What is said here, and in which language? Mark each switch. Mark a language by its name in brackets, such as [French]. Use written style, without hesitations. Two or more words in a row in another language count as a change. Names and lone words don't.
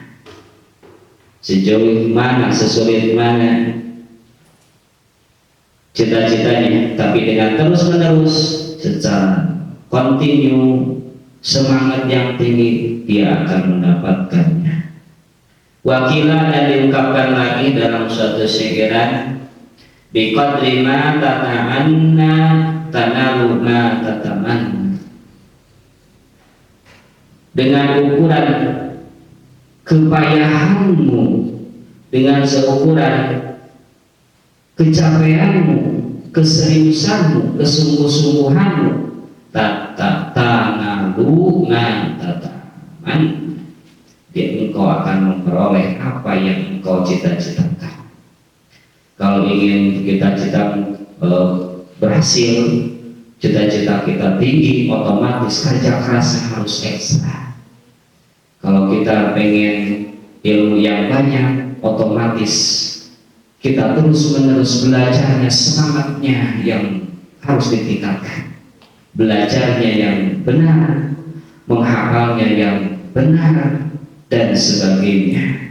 [Indonesian] Sejauh mana, sesulit mana cita-citanya, tapi dengan terus-menerus secara kontinu, semangat yang tinggi, dia akan mendapatkannya. Wakilah, dan diungkapkan lagi dalam suatu syair, [Arabic] biqadri ma tata'anna tanalu ma tatamanna, [Indonesian] dengan ukuran kepayahanmu, dengan seukuran kecapeanmu, keseriusanmu, kesungguh-sungguhanmu, [Arabic] tanalu ma tatamanna, [Indonesian] engkau akan memperoleh apa yang engkau cita-citakan. Kalau ingin cita-cita berhasil, cita-cita kita tinggi, otomatis kerja keras harus ekstra. Kalau kita pengen ilmu yang banyak, otomatis kita terus-menerus belajarnya, semangatnya yang harus ditingkatkan, belajarnya yang benar, menghafalnya yang benar, dan sebagainya.